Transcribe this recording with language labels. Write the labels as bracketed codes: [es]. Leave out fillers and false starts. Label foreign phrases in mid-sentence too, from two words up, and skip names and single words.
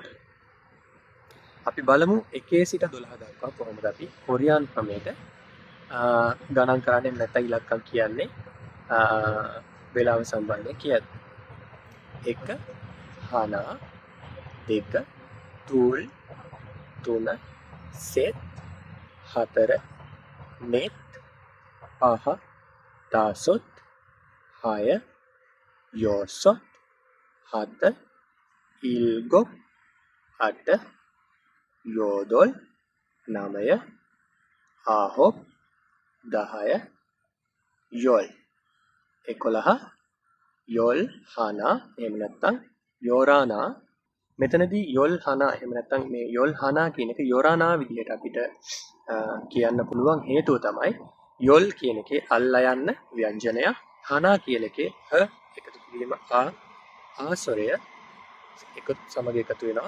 [si] අපි බලමු 1 සිට 12 දක්වා කොහොමද අපි කොරියානු ක්‍රමයට ගණන් කරන්නේ නැත්නම් ඉලක්කම් කියන්නේ වෙලාව සම්බන්ධයෙන් කියද්දී. [ko] 1 하나 2 둘 3 셋 4 넷 5 다섯 6 여섯 7 일곱 8 여덟 9 아홉 10 열 11 열 하나 [si] එහෙම නැත්නම් 요라나 මෙතනදී [ko] 열 하나 [si] එහෙම නැත්නම් මේ [ko] 열 하나 [si] කියන එක යොරානා විදිහට අපිට කියන්න පුළුවන් හේතුව තමයි යොල් කියන එකේ අල්ලා යන්න ව්‍යංජනය හනා කියන එකේ හ එකතු කිරීම ආස්වරය එකතු සමග එකතු වෙනවා.